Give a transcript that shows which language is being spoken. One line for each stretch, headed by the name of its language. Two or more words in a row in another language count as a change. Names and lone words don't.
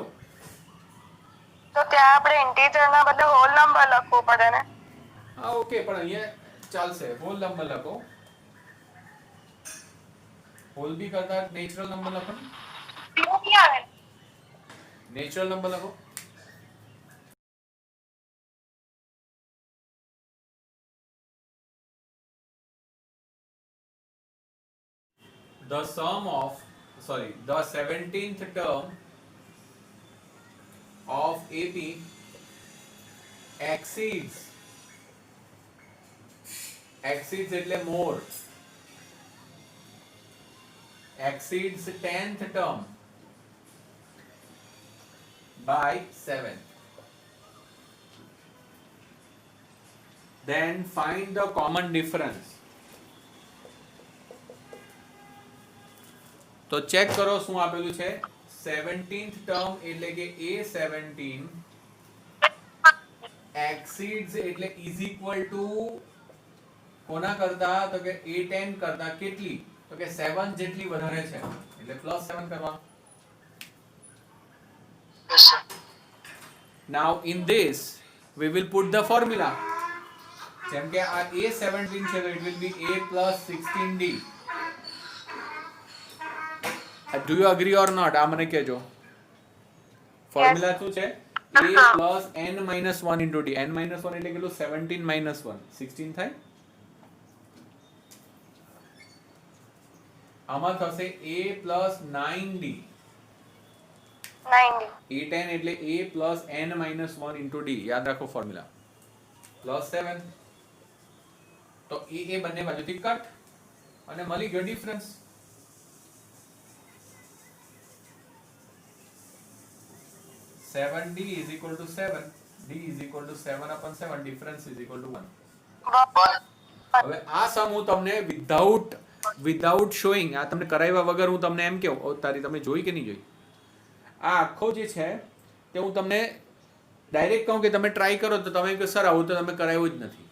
Gujarati: તો ત્યાં આપણે ઇન્ટીજર ના બદલે
English: whole number
Gujarati: લખવું પડે ને? હા ઓકે, પણ અહીંયા ચાલશે.
English: whole number
Gujarati: લખો. હોલ બી કરતા
English: natural number
Gujarati: લખો.
English: natural number લખો. The 17th term of AP exceeds એટલે more, exceeds 10th term by 7. Then find the common difference.
Gujarati: તો ચેક કરો શું આપેલું છે.
English: 17th ટર્મ
Gujarati: એટલે કે
English: A17 exceeds એટલે is equal to
Gujarati: કોના કરતા? તો કે A10 કરતા કેટલી? તો કે 7 જેટલી વધારે છે એટલે +7 કરવાનું.
English: Yes, sir. Now in this we will put the formula.
Gujarati: જેમ કે આ A17 છે તો
English: it will be A plus 16D. Do you agree or not?
Gujarati: આ મને કહેજો. ફોર્મ્યુલા શું છે?
English: A plus n minus 1 into D. n minus 1
Gujarati: એટલે કેટલું?
English: 17 minus 1 16 થાય.
Gujarati: આમાં થશે
English: A plus 9D. 90.
Gujarati: A10 એટલે
English: A plus n minus 1 into D.
Gujarati: યાદ રાખો ફોર્મ્યુલા. +7. તો એ બંને બાજુથી કટ અને મળી ગયો ડિફરન્સ.
English: D is equal to 7. D is equal to 7/7. Difference is equal to 1.
Gujarati: હવે આ સમ હું તમને
English: without showing,
Gujarati: આ તમને કરાવ્યા વગર હું તમને એમ કહું, તારી તમે જોઈ કે નહીં જોઈ? આ આખો જે છે તે હું તમને ડાયરેક્ટ કહું કે તમે ટ્રાય કરો તો તમે કહો સર આવું તો તમે કરાવ્યું જ નથી.